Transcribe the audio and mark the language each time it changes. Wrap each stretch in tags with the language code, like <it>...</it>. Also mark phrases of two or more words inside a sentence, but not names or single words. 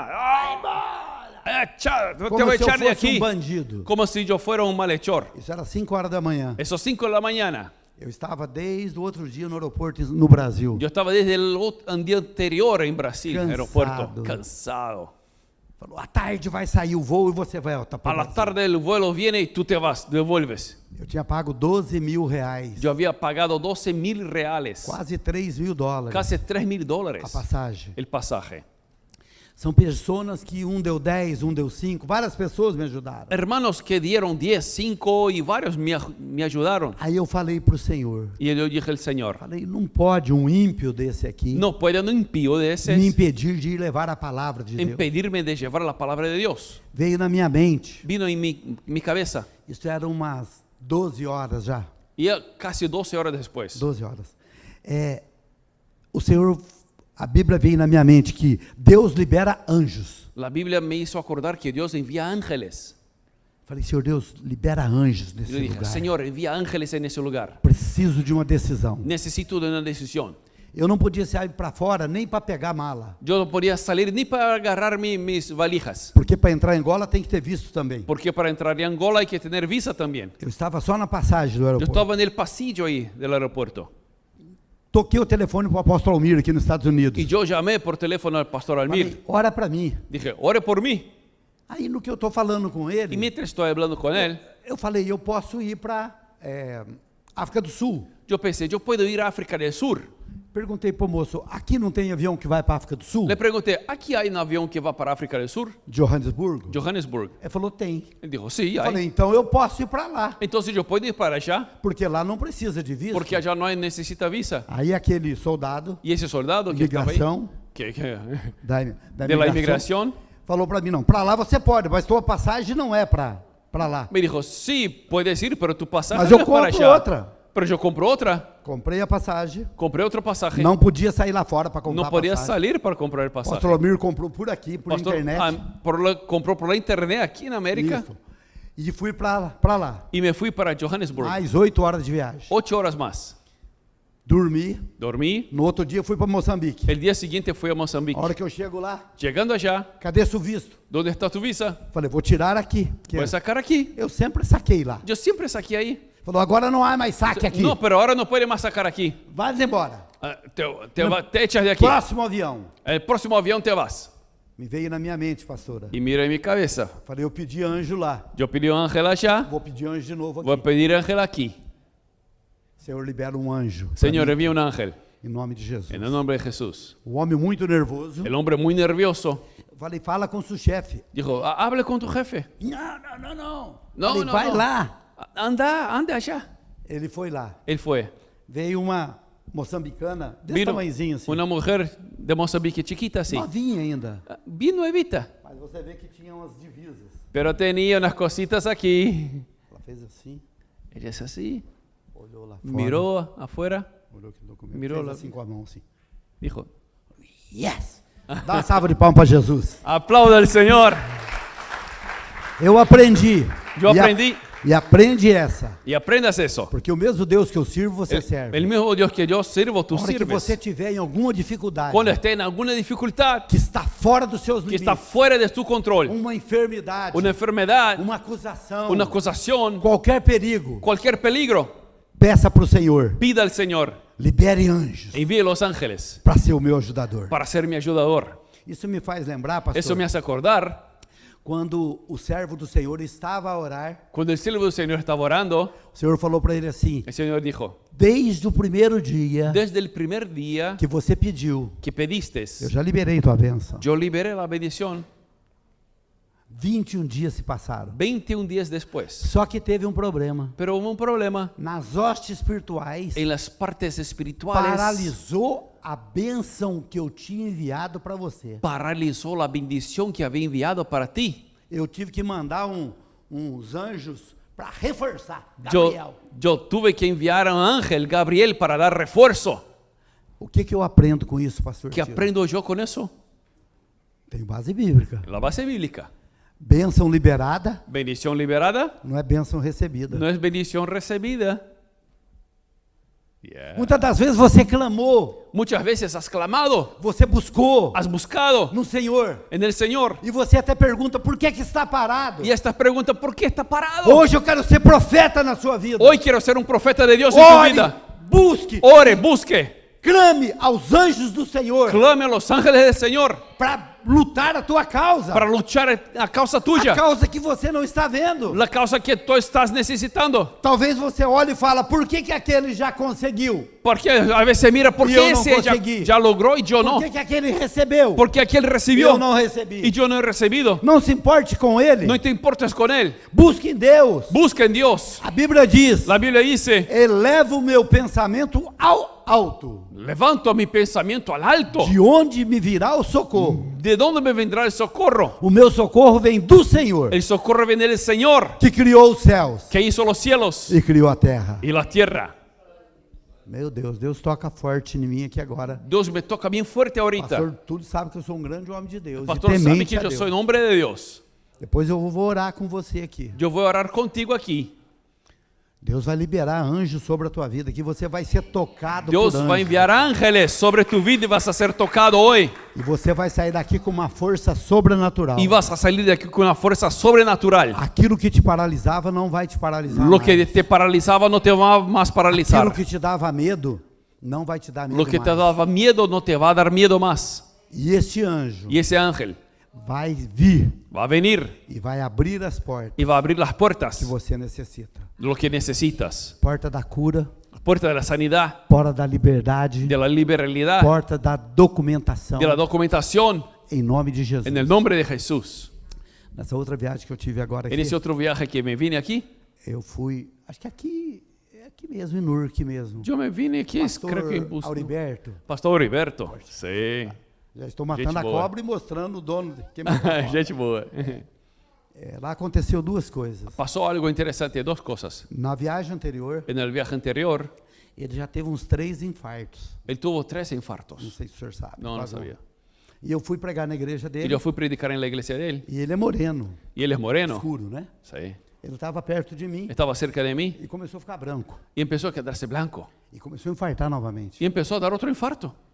<es>¡Ay, te voy</es> <pt>Como</pt> <es>a</es> <pt>se eu</pt> <es>echar de</es> <pt>fosse</pt> <es>aquí!</es> <pt>bandido.</pt> <es>Como si yo fuera un malhechor.</es> <pt>Isso era 5 horas da manhã.</pt> <es>Esos 5 de la mañana.</es> <pt>Eu estava desde o outro dia no aeroporto no Brasil.</pt> <es>Yo estaba desde el día anterior en Brasil,</es> <pt>Cansado.</pt> <es>aeropuerto, cansado.</es> <pt>Falou, à tarde vai sair o voo e você vai voltar</pt> <es>A</es> <pt>para</pt> <es>la tarde el vuelo viene y tú te vas, devuelves.</es> <pt>Eu tinha pago 12 mil reais,</pt> <es>Yo había pagado 12.000 reales,</es> <pt>quase 3 mil dólares</pt> <es>casi $3.000</es> <pt>a passagem.</pt> <es>el pasaje.</es> <pt>São pessoas que um deu 10, um deu 5, várias pessoas me ajudaram.</pt> <es>Hermanos que dieron 10, 5 y varios me ayudaron.</es> <pt>Aí eu falei para o Senhor,</pt> <es>Y yo dije al Señor,</es> <pt>falei, não pode um ímpio desse aqui</pt> <es>no puede un impío de</es> <pt>me</pt> <es>ese</es> <pt>impedir de ir levar a palavra de Deus.</pt> <es>impedirme de llevar la palabra de Dios.</es> <pt>Veio na minha mente,</pt> <es>Vino en mi cabeza</es> <pt>isso era umas 12 horas já,</pt> <es>y ya casi 12 horas después. 12 horas.</es> <pt>O Senhor, a Bíblia veio na minha mente que Deus libera anjos.</pt> <es>La Biblia me hizo acordar que Dios envía ángeles.</es> <pt>Falei, Senhor Deus, libera anjos nesse</pt> <es>Yo dije,</es> <pt>lugar.</pt> <es>Señor, envía ángeles en ese lugar.</es> <pt>Preciso de uma decisão.</pt> <es>Necesito de una decisión.</es> <pt>Eu não podia sair para fora nem para pegar mala.</pt> <es>Yo no podía salir ni para agarrar mis valijas.</es> <pt>Porque para entrar em Angola tem que ter visto também.</pt> <es>Porque para entrar en Angola hay que tener visa también.</es> <pt>Eu estava só na passagem do</pt> <es>Yo</es> <pt>aeroporto.</pt> <es>estaba en el pasillo ahí del aeropuerto.</es> <pt>Toquei o telefone para o apóstolo Almir aqui nos Estados Unidos.</pt> <es>Y yo llamé por teléfono al pastor</es> <pt>Falei, Almir. ora para mim.</pt> <es>Dije, ore por mí.</es> <pt>Aí no que eu estou falando com</pt> <es>Y</es> <pt>ele,</pt> <es>mientras estoy hablando con él,</es> <pt>eu falei, eu posso ir para África do Sul.</pt> <es>yo pensé, yo puedo ir a África del Sur.</es> <pt>Perguntei para o moço, aqui não tem avião que vai para a África do Sul?</pt> <es>Le pregunté, ¿aquí hay un avión que va para África del Sur? Johannesburgo? Johannesburg.</es> <pt>Ele falou, tem.</pt> <es>Él dijo, sí,</es> <pt>Eu falei,</pt> <es>hay.</es> <pt>então eu posso ir para lá,</pt> <es>Entonces yo puedo ir para allá,</es> <pt>porque lá não precisa de visto.</pt> <es>porque allá no hay, necesita visa.</es> <pt>Aí aquele soldado</pt> <es>Y ese soldado que estaba ahí,</es> <pt>imigração, da</pt> <es>de la inmigración,</es> <pt>falou para mim, não, para lá você pode, mas tua passagem não é para lá.</pt> <es>me dijo, sí, puedes ir, pero tu pasaje</es> <pt>Mas</pt> <es>no</es> <pt>eu</pt> <es>es para</es> <pt>compro</pt> <es>allá.</es> <pt>outra.</pt> <es>Pero yo compro otra.</es> <pt>Comprei a passagem,</pt> <es>Compré otro pasaje.</es> <pt>não podia sair lá fora para comprar</pt> <es>No podía</es> <pt>a passagem.</pt> <es>salir para comprar el</es> <pt>O</pt> <es>pasaje.</es> <pt>pastor Almir comprou por aqui, por</pt> <es>Pastor,</es> <pt>internet.</pt> <es>compró por la internet aquí en América.</es> <pt>Isso. E fui para lá.</pt> <es>Y me fui para Johannesburg.</es> <pt>Mais 8 horas de viagem.</pt> <es>8 horas más.</es> <pt>Dormi.</pt> <es>Dormí.</es> <pt>No outro dia fui para Moçambique.</pt> <es>El día siguiente fui a</es> <pt>A</pt> <es>Mozambique.</es> <pt>hora que eu chego lá,</pt> <es>Llegando allá,</es> <pt>cadê seu visto?</pt> <es>¿dónde está tu visa?</es> <pt>Falei, vou tirar aqui. Que</pt> <es>Voy a sacar aquí.</es> <pt>eu sempre saquei lá.</pt> <es>Yo siempre saqué ahí.</es> <pt>Falou, agora não há mais saque aqui.</pt> <es>No, pero ahora no puede más sacar aquí.</es> <pt>Vai embora.</pt> <es>Ah, te echas de aquí.</es> <pt>Próximo avião.</pt> <es>El próximo avión te vas.</es> <pt>Me veio na minha mente, pastora.</pt> <es>Y mira en mi cabeza.</es> <pt>Falei, eu pedi anjo lá.</pt> <es>Yo pedí un ángel allá.</es> <pt>Vou pedir anjo de novo</pt> <es>Voy a</es> <pt>aqui.</pt> <es>pedir ángel aquí.</es> <pt>Senhor, libera um anjo. pra</pt> <es>Señor,</es> <pt>mim,</pt> <es>envía un ángel.</es> <pt>em nome de Jesus.</pt> <es>En el nombre de Jesús.</es> <pt>O homem muito nervoso.</pt> <es>El hombre muy nervioso</es> <pt>Falei, fala com seu chefe.</pt> <es>dijo, hable con tu jefe.</es> <pt>Não, não, não, não. Não, Falei, não, vai não. lá.</pt> <es>Anda allá.</es> <pt>Ele foi lá.</pt> <es>Él fue.</es> <pt>Veio uma moçambicana desse</pt> <es>Vino</es> <pt>tamanhozinho assim.</pt> <es>una mujer de Mozambique chiquita así.</es> <pt>Novinha ainda.</pt> <es>Bien nuevita.</es> <pt>Mas você vê que tinha umas divisas.</pt> <es>Pero tenía unas cositas aquí.</es> <pt>Ela fez assim,</pt> <es>Ella es así.</es> <pt>olhou lá fora.</pt> <es>Miró afuera.</es> <pt>Olhou aqui no documento.</pt> <es>mirou</es> <pt>Fez lá. assim com a mão assim.</pt> <es>Dijo, Yes!</es> <pt>Dá uma salva de palmas para Jesus.</pt> <es>aplauda al Señor.</es> <pt>Eu aprendi. Eu E aprendi. E aprende essa.</pt> <es>Y aprendas eso.</es> <pt>Porque o mesmo Deus que eu sirvo, você serve.</pt> <es>El mismo Dios que yo sirvo, tú</es> <pt>A hora que</pt> <es>sirves.</es> <pt>você tiver em alguma dificuldade,</pt> <es>Cuando esté en alguna dificultad</es> <pt>que está fora dos seus</pt> <es>que</es> <pt>limites,</pt> <es>está fuera de tu control,</es> <pt>uma enfermidade,</pt> <es>una enfermedad,</es> <pt>uma acusação,</pt> <es>una acusación,</es> <pt>qualquer perigo,</pt> <es>cualquier peligro,</es> <pt>peça para o Senhor,</pt> <es>pida al Señor,</es> <pt>libere anjos</pt> <es>envíe los ángeles</es> <pt>para ser o meu ajudador.</pt> <es>para ser mi ayudador.</es> <pt>Isso me faz lembrar, pastor,</pt> <es>Eso me hace acordar</es> <pt>quando o servo do Senhor estava a orar,</pt> <es>cuando el siervo del Señor estaba orando,</es> <pt>o Senhor falou para ele assim:</pt> <es>el Señor dijo,</es> <pt>desde o primeiro dia</pt> <es>desde el primer día</es> <pt>que você pediu,</pt> <es>que pediste,</es> <pt>eu já liberei tua bênção.</pt> <es>yo liberé la bendición</es> <pt>21 dias se passaram.</pt> <es>21 días después.</es> <pt>Só que teve um problema.</pt> <es>Pero hubo un problema</es> <pt>Nas hostes espirituais,</pt> <es>en las partes espirituales.</es> <pt>paralisou a bênção que eu tinha enviado para você.</pt> <es>Paralizó la bendición que había enviado para ti.</es> <pt>Eu tive que mandar uns anjos para reforçar. Gabriel.</pt> <es>Yo tuve que enviar a un ángel, Gabriel, para dar refuerzo.</es> <pt>O que eu aprendo com isso, pastor?</pt> <es>¿Qué</es> <pt>Tiro?</pt> <es>aprendo yo con eso?</es> <pt>Tenho base bíblica.</pt> <es>La base bíblica.</es> <pt>Bênção liberada</pt> <es>Bendición liberada</es> <pt>não é bênção recebida.</pt> <es>no es bendición recibida. Yeah.</es> <pt>Muitas das vezes você clamou,</pt> <es>Muchas veces has clamado,</es> <pt>você buscou</pt> <es>has buscado</es> <pt>no Senhor.</pt> <es>en el Señor.</es> <pt>E você até pergunta, por que está parado?</pt> <es>Y estas preguntas, ¿por qué está parado?</es> <pt>Hoje eu quero ser profeta na sua vida.</pt> <es>Hoy quiero ser un profeta de Dios en tu</es> <pt>Ore,</pt> <es>vida.</es> <pt>busque,</pt> <es>Ore, busque,</es> <pt>clame aos anjos do Senhor</pt> <es>clame a los ángeles del Señor</es> <pt>para lutar a tua causa.</pt> <es>para luchar a causa</es> <pt>A</pt> <es>tuya,</es> <pt>causa que você não está vendo.</pt> <es>la causa que tú estás necesitando.</es> <pt>Talvez você olhe e fala, por que aquele já conseguiu?</pt> <es>Porque a veces mira, ¿por Y qué yo no ese conseguí. ya logró y yo no?</es> <pt>Por que aquele recebeu?</pt> <es>Porque aquel</es> <pt>Eu</pt> <es>recibió</es> <pt>não recebi.</pt> <es>y yo no he recibido.</es> <pt>Não se importe com ele.</pt> <es>No te importes con él.</es> <pt>Busque em Deus.</pt> <es>Busca en Dios.</es> <pt>A Bíblia diz,</pt> <es>La Biblia dice,</es> <pt>eleva o meu pensamento ao alto.</pt> <es>levanto mi pensamiento al alto.</es> <pt>De onde me virá o socorro?</pt> <es>¿De dónde me vendrá el socorro?</es> <pt>O meu socorro vem do Senhor,</pt> <es>El socorro viene del Señor,</es> <pt>que criou os céus</pt> <es>que hizo los cielos</es> <pt>e criou a terra.</pt> <es>y la tierra.</es> <pt>Meu Deus, Deus toca forte em mim aqui agora.</pt> <es>Dios me toca bien fuerte ahorita.</es> <pt>Pastor, tudo sabe que eu sou um grande homem de Deus.</pt> <es>El</es> <pt>e</pt> <es>pastor sabe</es> <pt>temente</pt> <es>que</es> <pt>a</pt> <es>yo</es> <pt>Deus.</pt> <es>soy un hombre de Dios.</es> <pt>Depois eu vou orar com você aqui.</pt> <es>Yo voy a orar contigo aquí.</es> <pt>Deus vai liberar anjos sobre a tua vida, que você vai ser tocado</pt> <es>Dios</es> <pt>por</pt> <es>va a</es> <pt>anjos.</pt> <es>enviar ángeles sobre tu vida y vas a ser tocado hoy.</es> <pt>E você vai sair daqui com uma força sobrenatural.</pt> <es>Y vas a salir de aquí con una fuerza sobrenatural.</es> <pt>Aquilo que te paralisava não vai te paralisar</pt> <es>Lo que</es> <pt>mais.</pt> <es>te paralizaba no te va a más paralizar.</es> <pt>Aquilo que te dava medo não vai te dar medo</pt> <es>Lo que te</es> <pt>mais.</pt> <es>daba miedo no te va a dar miedo más.</es> <pt>E este anjo</pt> <es>Y ese ángel</es> <pt>vai vir</pt> <es>va a venir</es> <pt>e vai abrir as portas</pt> <es>y va a abrir las</es> <pt>que</pt> <es>puertas,</es> <pt>você necessita.</pt> <es>lo que necesitas.</es> <pt>Porta da cura,</pt> <es>La puerta de la sanidad,</es> <pt>porta da liberdade,</pt> <es>de la liberalidad,</es> <pt>porta da documentação,</pt> <es>de la documentación,</es> <pt>em nome de Jesus.</pt> <es>en el nombre de Jesús.</es> <pt>Nessa outra viagem que eu tive agora</pt> <es>En</es> <pt>aqui,</pt> <es>ese otro viaje que me vine aquí,</es> <pt>eu fui, acho que aqui mesmo, em Nurque mesmo.</pt> <es>yo me vine aquí,</es> <pt>Pastor</pt> <es>creo que en Busto.</es> <pt>Auriberto,</pt> <es>Pastor Auriberto. Sí.</es> <pt>já estou matando Gente a boa. cobra e mostrando o dono. Quem matou a cobra. Gente boa. Lá aconteceu duas coisas.</pt> <es>Pasó algo interesante, dos cosas.</es> <pt>Na viagem anterior,</pt> <es>En el viaje anterior,</es> <pt>ele já teve uns 3 infartos.</pt> <es>él tuvo 3</es> <pt>Não</pt> <es>infartos.</es> <pt>sei se o senhor sabe.</pt> <es>No, no</es> <pt>Quase</pt> <es>sabía.</es> <pt>E eu fui pregar na igreja</pt> <es>Y</es> <pt>dele.</pt> <es>yo fui a predicar en la iglesia de él.</es> <pt>E ele é moreno,</pt> <es>Y él es moreno.</es> <pt>escuro, né?</pt> <es>Sí.</es> <pt>Ele estava perto de mim</pt> <es>Estaba cerca de mí</es> <pt>e começou a ficar branco.</pt> <es>y empezó a quedarse blanco.</es> <pt>E começou a infartar novamente.</pt> <es>Y empezó a dar otro infarto.</es>